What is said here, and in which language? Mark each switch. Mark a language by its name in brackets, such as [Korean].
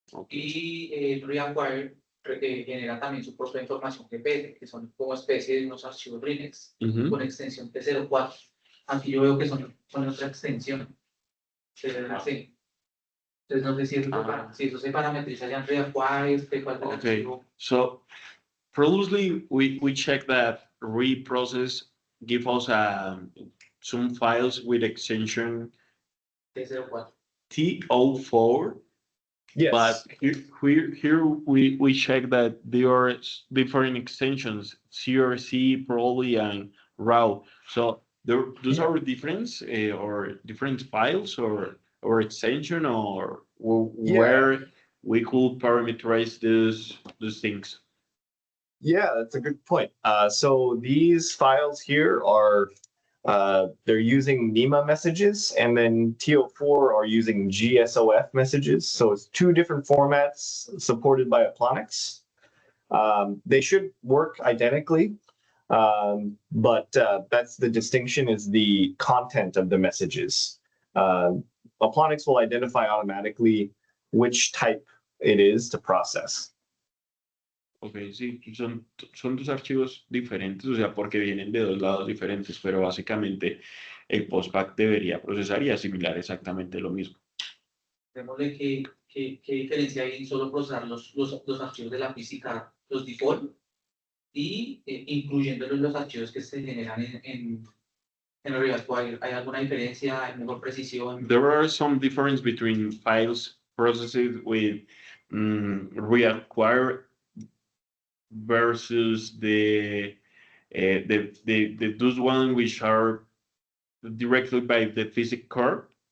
[Spanish] Y el reacquire genera también su propia información GPS, que son como especie de unos archivos RINEX con extensión T04. Aquí yo veo que son otra extensión. Así. Entonces no sé si eso se parametriza ya en reacquire, cuál del archivo. [English] So previously we checked that Riprocess give us some files with extension T04. T04. Yes. But here we check that there are different extensions, CRC, probably, and RAW. So those are different or different files or extension or where we could parameterize those things. Yeah, that's a good point. So these files here are they're using NEMA messages, and then TO4 are using GSOF messages. So it's two different formats supported by Aplonix. They should work identically, but that's the distinction, is the content of the messages. Aplonix will identify automatically which type it is to process. [Spanish] Ok, sí, son dos archivos diferentes, o sea, porque vienen de dos lados diferentes, pero básicamente el postback debería procesar y asimilar exactamente lo mismo. Démosle qué diferencia hay en solo procesar los archivos de la física, los default, y incluyéndolos los archivos que se generan en reacquire. ¿Hay alguna diferencia? ¿Hay mejor precisión? [English] There are some difference between files processed with reacquire versus the those one which are directly by the physics card.